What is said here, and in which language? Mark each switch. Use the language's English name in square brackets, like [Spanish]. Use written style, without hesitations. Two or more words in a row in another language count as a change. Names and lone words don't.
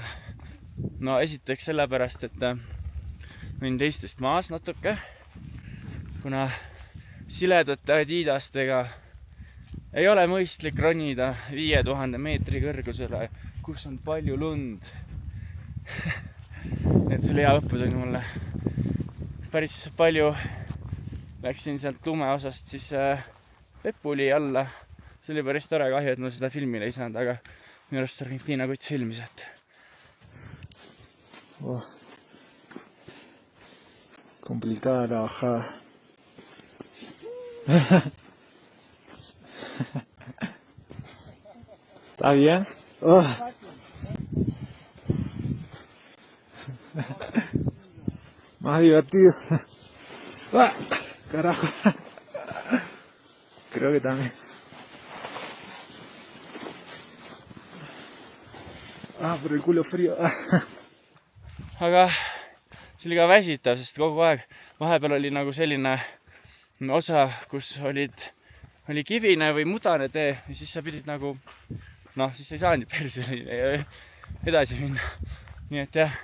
[Estonian] No esiteks sellepärast, et võin teistest maas natuke, kuna siledate Adidastega ei ole mõistlik ronida 5000 meetri kõrgusele, kus on palju lund. Et see oli hea õppetund mulle. Päris palju läksin sealt lume osast siis Pepuli alla. See oli päris tore, kahju, et ma seda filmile ei saanud, aga minu arust Argentiina kuts filmis, et [Spanish] complicada, ajá. ¿Está bien? Más divertido. Carajo. Creo que también. Por el culo frío. [Estonian] Aga see oli ka väsitav, sest kogu aeg vahepeal oli nagu selline osa, kus oli kivine või mudane tee ja siis sa pidid nagu, siis ei saanud perse edasi minna. Nii et jah.